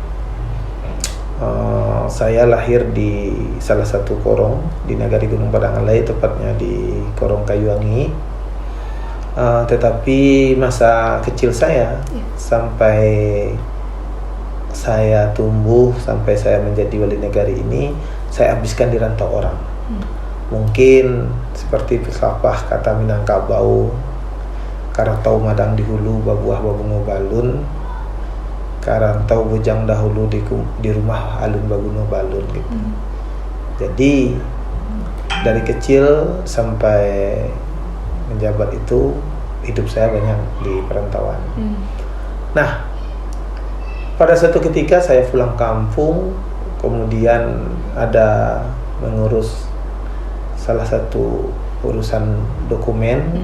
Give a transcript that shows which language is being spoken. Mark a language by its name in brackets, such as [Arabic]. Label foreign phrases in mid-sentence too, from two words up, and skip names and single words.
[Indonesian] Saya lahir di salah satu korong di Nagari Gunung Padangalai, tepatnya di Korong Kayuwangi. Tetapi masa kecil saya sampai saya tumbuh, sampai saya menjadi wali nagari ini, saya habiskan di rantau orang. Mungkin seperti pesapah kata Minangkabau, [Minangkabau] karantau madang di hulu, babuah babungo balun, karantau bujang dahulu di rumah alun baguno [Indonesian] balun gitu. Jadi dari kecil sampai menjabat itu hidup saya banyak di perantauan. Nah, pada suatu ketika saya pulang kampung, kemudian ada mengurus salah satu urusan dokumen.